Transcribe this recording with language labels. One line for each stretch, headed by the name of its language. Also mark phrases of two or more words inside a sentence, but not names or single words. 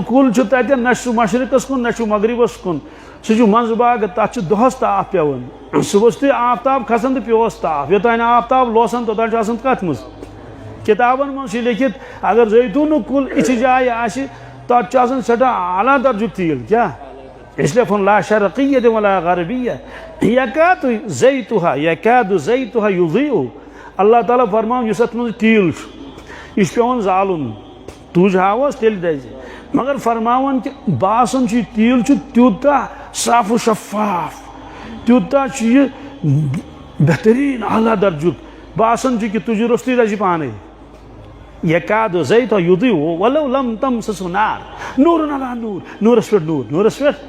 Kashmiri: کُل چھُ تتٮ۪ن نہ چھُ سُہ مشرقس کُن نہ چھُ مغربس کُن سُہ چھُ منٛزٕ باغ تتھ چھُ دۄہس تاپھ پیوان صبحس تہِ آفتاب کھسان تہٕ پیوس تاپھ یوٚتانۍ آفتاب لوسان توٚتانۍ چھُ آسان کتھ منٛز کتابن منٛز چھُ لیکھِتھ اگر زیتوٗنُک کُل یِژھِ جایہِ آسہِ تتھ چھُ آسان سٮ۪ٹھاہ اعلیٰ درجُک تیٖل کیٛاہ
Urdu: اس لیے
Arabic: فون لا شرقیۃ ولا غربیہ یکاد زیتُہا یضیٖء
Kashmiri: اللہ تعالیٰ فرماوُن یُس اتھ منٛز تیٖل چھُ یہِ چھُ پیوان زالُن تُج ہاوس تیٚلہِ دزِ مگر فرماوان کہ باسان چھُ یہِ تیٖل چھُ تیوٗتاہ صاف و شفاف تیوٗتاہ چھُ یہِ بہتریٖن اعلیٰ درجُک باسان چھُ کہ تُجہِ روٚستُے دزِ پانے
Arabic: یکاد زیتُہا یضیٖء ولو لم تمسسہ نار نورٌ علی نور
Kashmiri: نورس پٮ۪ٹھ نور نورس